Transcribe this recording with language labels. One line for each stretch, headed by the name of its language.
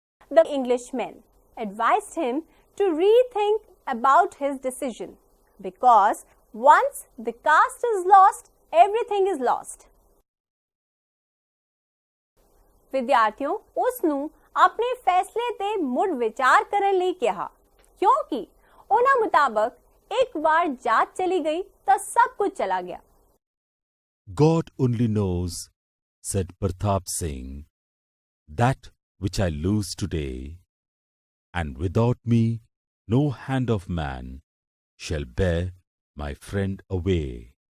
English: The Englishmen advised him to rethink about his decision because once the caste is lost, everything is lost.
Punjabi: ਵਿਦਿਆਰਥੀਓ, ਉਸ ਨੂੰ ਆਪਣੇ ਫੈਸਲੇ ਤੇ ਮੁੜ ਵਿਚਾਰ ਕਰਨ ਲਈ ਕਿਹਾ ਕਿਉਂਕਿ ਉਹਨਾਂ ਮੁਤਾਬਕ ਇੱਕ ਵਾਰ ਜਾਤ ਚਲੀ ਗਈ ਤਾਂ ਸਭ ਕੁਝ ਚਲਾ ਗਿਆ।
English: God only knows, said Pratap Singh, that which I lose today, and without me no hand of man shall bear my friend away.